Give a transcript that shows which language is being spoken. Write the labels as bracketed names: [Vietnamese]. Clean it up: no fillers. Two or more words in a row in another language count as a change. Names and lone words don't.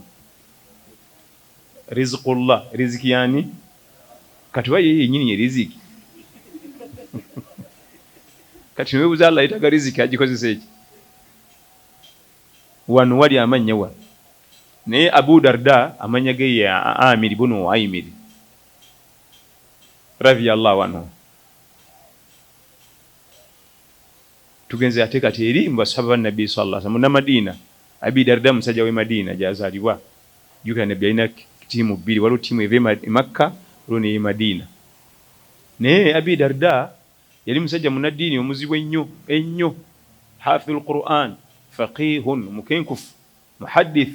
[Ganda] Rizqullah, riziki yani? Kati wa ye yennyini ye riziki. Kati neweebuuza Allah yetaga riziki agikozesa eki? Wano wali amannya wano. Naye Abu Darda amannya ge ye Amir ibn Uwaymir [Arabic] رضي الله عنه. [Ganda] Tugenze ate kati eri mu basahaba ba Nabbi [Arabic] صلى الله عليه وسلم [Ganda] na Madina. Abi Darda musajja w'e Madina gy'azaalibwa. Jjukira Nabbi alina ttiimu bbiri, waliwo ttiimu eva e Makka, waliwo n'ey'e Madina. Naye Abi Darda yali musajja munaddiini omuzibu ennyo, [Arabic] حافظ القرآن، فقيه, [Ganda] mukenkufu, muhaddith.